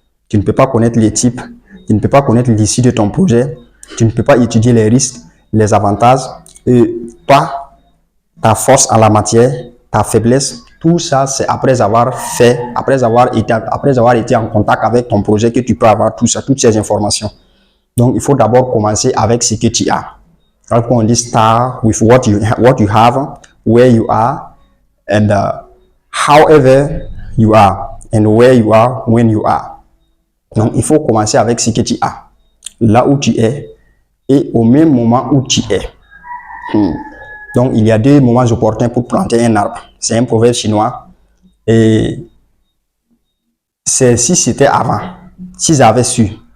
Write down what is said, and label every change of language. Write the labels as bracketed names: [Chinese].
[French] Tu ne peux pas connaître les types, tu ne peux pas connaître l'issue de ton projet, tu ne peux pas étudier les risques, les avantages. Et toi, ta force en la matière, ta faiblesse, tout ça, c'est après avoir été en contact avec ton projet que tu peux avoir tout ça, toutes ces informations. Donc, il faut d'abord commencer avec ce que tu as. Alors qu'on dit [English] start with what you have, where you are, and however you are, and where you are when you are. [French] Donc, il faut commencer avec ce que tu as, là où tu es, et au même moment où tu es. Donc, il y a deux moments opportuns pour planter un arbre. C'est un proverbe chinois. Et c'est si c'était avant, s'ils avaient su.